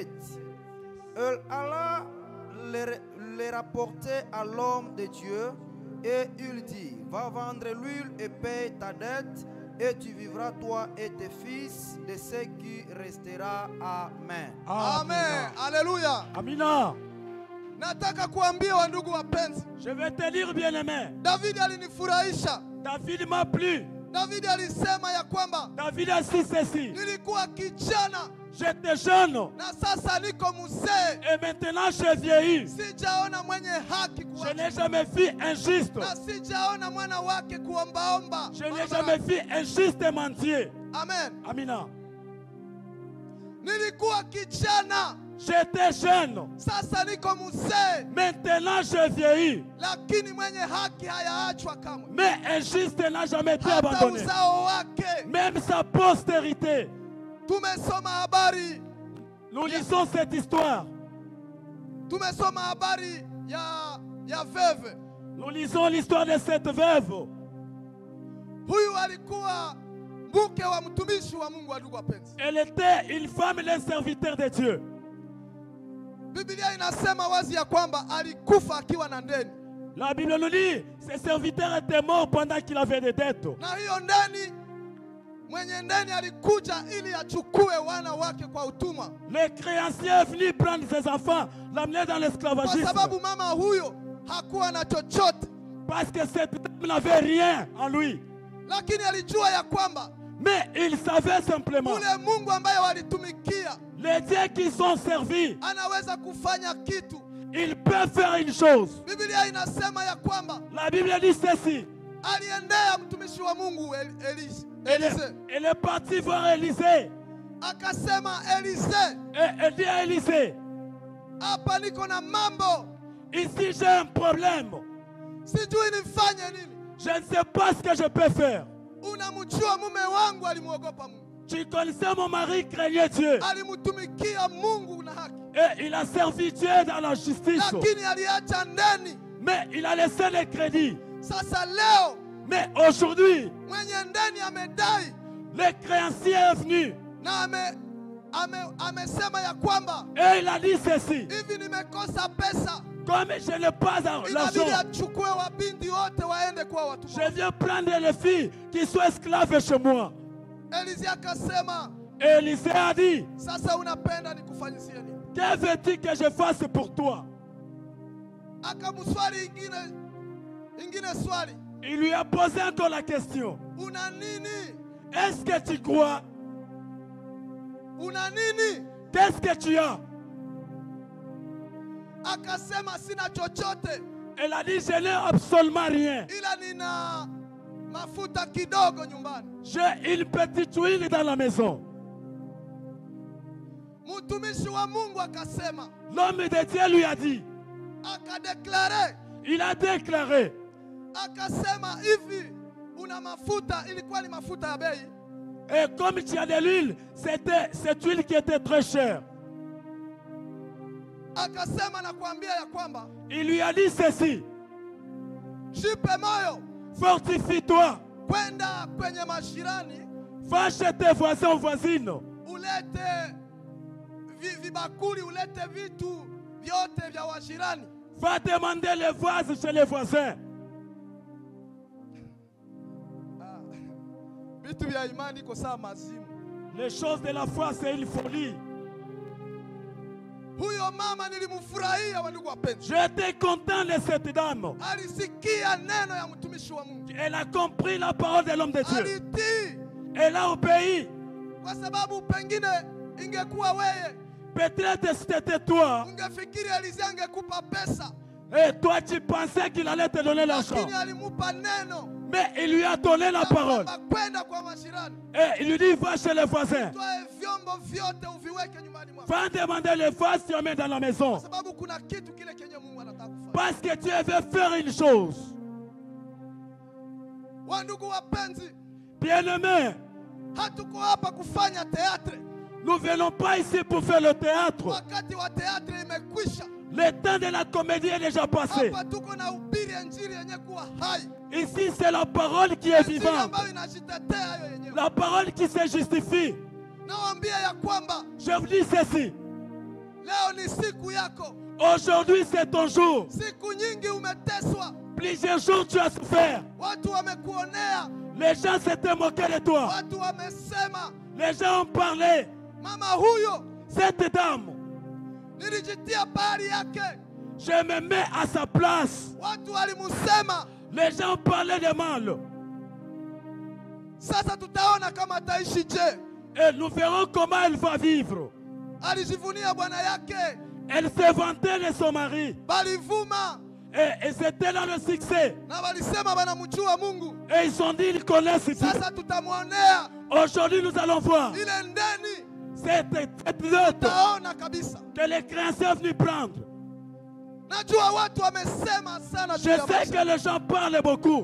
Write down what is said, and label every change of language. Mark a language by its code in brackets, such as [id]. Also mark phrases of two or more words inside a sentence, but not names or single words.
[fr] Elle alla les rapporter à l'homme de Dieu et il dit, « Va vendre l'huile et paye ta dette et tu vivras toi et tes fils de ce qui restera. Amen. » Amen. Alléluia. [sw] Amina. Nataka kuambia wandugu wapenzi, [fr] Je vais te lire, bien-aimé. [sw] David alinifurahisha. [fr] David m'a plu. [sw] David alisema ya kwamba [fr] David a dit ceci. [sw] nilikuwa kijana [fr] J'étais jeune [sw] na sasa niko mzee, [fr] et maintenant j'ai vieilli. [sw] sijaona mwenye haki [fr] Je n'ai jamais vu injuste. [sw] na sijaona mwana wake kuombaomba. [fr] Je n'ai jamais vu injuste mentir. Amen. [sw] Amina. Nilikuwa kijana, [fr] J'étais jeune. [sw] sasa niko mzee, [fr] Maintenant j'ai vieilli. [sw] lakini mwenye haki hayaachwa kamwe. [fr] Mais injuste n'a jamais été [sw] Hata [fr] abandonné. [sw] uzao wake. [fr] Même sa postérité. [sw] Tumesoma habari, [fr] Nous lisons cette histoire. [sw] tumesoma habari ya veve. [fr] Nous lisons l'histoire de cette veuve. [sw] Huyu alikuwa mke wa mtumishi wa Mungu, ndugu wapenzi. [fr] Elle était une femme, un serviteur de Dieu. [sw] Biblia inasema wazi ya kwamba alikufa akiwa na ndeni, [fr] La Bible nous dit, ses serviteurs étaient morts pendant qu'il avait des dettes. [sw] na hiyo ndeni, mwenye ndeni alikuja ili achukue wana wake kwa utumwa, [fr] Le créancier est venu prendre ses enfants, l'amener dans [sw] kwa [fr] l'esclavagisme. [sw] sababu mama huyo hakuwa na chochote, [fr] Parce que cette dame n'avait rien en lui. [sw] lakini alijua ya kwamba [fr] Mais il savait simplement, [sw] ule Mungu ambaye walitumikia [fr] les dieux qui sont servis, [sw] anaweza kufanya kitu. [fr] ils peuvent faire une chose. [sw] Biblia inasema ya kwamba [fr] La Bible dit ceci. [sw] aliendea mtumishi wa Mungu Elise, [fr] Elle est partie voir Élisée. [sw] akasema, Elise, [fr] Et elle dit à Élisée, [sw] hapa niko na mambo, [fr] ici j'ai un problème. [sw] sijui nifanye nini. [fr] Je ne sais pas ce que je peux faire. [sw] Unamjua mume wangu alimuogopa Mungu, [fr] Tu connaissais mon mari craignait Dieu. [sw] alimtumikia Mungu na haki, [fr] Et il a servi Dieu dans la justice. [sw] lakini aliacha ndeni. [fr] Mais il a laissé les crédits. [sw] Sasa leo [fr] Mais aujourd'hui, [sw] mwenye ndeni amedai [fr] le créancier est venu. [sw] na amesema ya kwamba [fr] Et il a dit ceci. [sw] hivi, nimekosa pesa, [fr] Comme je n'ai pas [sw] inabidi [fr] l'argent, [sw] achukue wabindi wote waende kwa watumwa. [fr] je viens prendre les filles qui sont esclaves chez moi. [sw] Elise akasema, [fr] Et Élisée a dit, [sw] sasa unapenda nikufanyisie nini? [fr] que veux-tu que je fasse pour toi? [sw] Akamswali ingine swali, [fr] Il lui a posé encore la question. [sw] una nini? [fr] Est-ce que tu crois? [sw] Una nini? [fr] Qu'est-ce que tu as? [sw] Akasema, sina chochote, [fr] Elle a dit, je n'ai absolument rien. [sw] ila nina mafuta kidogo nyumbani. [fr] J'ai une petite huile dans la maison. [sw] Mtumishi wa Mungu akasema, [fr] L'homme de Dieu lui a dit, [sw] akadeklare, [fr] il a déclaré, [sw] akasema, hivi una mafuta, ilikuwa ni mafuta ya bei, [fr] et comme tu as de l'huile, c'était cette huile qui était très chère. [sw] akasema, nakwambia ya kwamba [fr] Il lui a dit ceci, [sw] jipe moyo [fr] fortifie-toi, [sw] kwenda kwenye mashirani, [fr] va chez tes voisins, voisines, [sw] ulete vibakuli, ulete vitu vyote vya washirani. [fr] va demander les vases chez les voisins. [sw] Vitu vya imani iko sawa mazimu. [fr] Les choses de la foi, c'est une folie. [sw] Huyo mama nilimfurahia, wandugu wapenzi. [fr] J'étais content de cette dame. [sw] Alisikia neno ya mtumishi wa Mungu, [fr] Elle a compris la parole de l'homme de Dieu. [sw] alitii, [fr] Elle a obéi. [sw] kwa sababu pengine ingekuwa wewe [fr] Peut-être si c'était toi, [sw] ungefikiri Elise angekupa pesa, [fr] et toi tu pensais qu'il allait te donner l'argent. [sw] lakini alimupa neno [fr] Mais il lui a donné la parole. [sw] kwamba kwenda kwa mashirani, [fr] Et il lui dit, va chez les voisins. [sw] toe vyombo vyombo vyote uviweke nyumbani mwako. [fr] Va demander les vases, tu emmènes dans la maison. [sw] Kwa sababu kuna kitu kile kenye Mungu anataka kufanya. [fr] Parce que Dieu veut faire une chose. [sw] Wandugu wapenzi, [fr] Bien-aimés, [sw] hatuko hapa kufanya teatre. [fr] nous ne venons pas ici pour faire le théâtre. [sw] Wakati wa teatre imekwisha. [fr] Le temps de la comédie est déjà passé. [sw] Hapa tuko na ubiri injili yenye kuwa hai. [fr] Ici, c'est la parole qui est [sw] Injili [fr] vivante. [sw] ambayo inajitetea yo yenyewe. [fr] La parole qui se justifie. [sw] Nawaambia ya kwamba [fr] Je vous dis ceci. [sw] leo ni siku yako. [fr] Aujourd'hui, c'est ton jour. [sw] Siku nyingi umeteswa. [fr] Plusieurs jours, tu as souffert. [sw] Watu wamekuonea. [fr] Les gens s'étaient moqués de toi. [sw] Watu wamesema [fr] Les gens ont parlé. [sw] mama huyo [fr] Cette dame, [sw] nilijitia pahali yake. [fr] je me mets à sa place. [sw] Watu walimusema. [fr] Les gens parlaient de mal. [sw] Sasa tutaona kama ataishi je. [fr] Et nous verrons comment elle va vivre. [sw] Alijivunia bwana yake. [fr] Elle se vantait de son mari. [sw] Balivuma [fr] Et c'était dans le succès. [sw] na walisema banamjua Mungu. [fr] Et ils ont dit qu'ils connaissent Dieu. [sw] Sasa tutamwonea [fr] Aujourd'hui, nous allons voir [sw] ile ndeni. [fr] cette note [sw] Taona kabisa. [fr] que les créanciers sont venus prendre. [sw] Najua watu wamesema sana [fr] Je [sw] juu ya [fr] sais [sw] maisha. [fr] que les gens parlent beaucoup.